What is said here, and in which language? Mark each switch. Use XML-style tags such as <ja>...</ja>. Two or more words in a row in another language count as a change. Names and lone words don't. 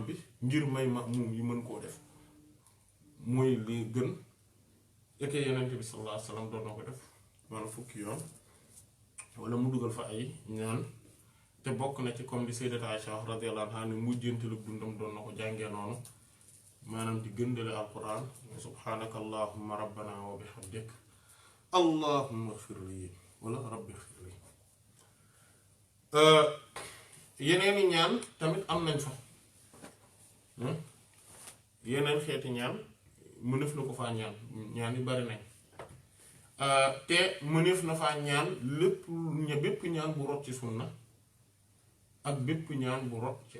<wo>bi ngir may ma'mum yi mën koo def mooy li gën eke yeneen bi</wo> <ar>صلى الله عليه وسلم</ar> <wo>doon na ko def maanaam fukki yoon wala mu dugal fa ay ñaan te bokk na ci comme di sayyidat Aisha</wo> <ar>رضي الله عنها</ar> <wo>ni mujjantalu dundam doon na ko jàngee noonu maanaam di gëndale alquran</wo> <ar>سبحانك اللهم ربنا وبحمدك اللهم اغفر لي ولا رب اغفر لي</ar> <wo>yeneeni ñaan tamit am nañ fa yeneen xeeti ñaan mënef na ko faa ñaan yu bari nañ te mënef na faa ñaan bépp ñaan bu rot ci sunna ak bépp ñaan bu rot ci</wo>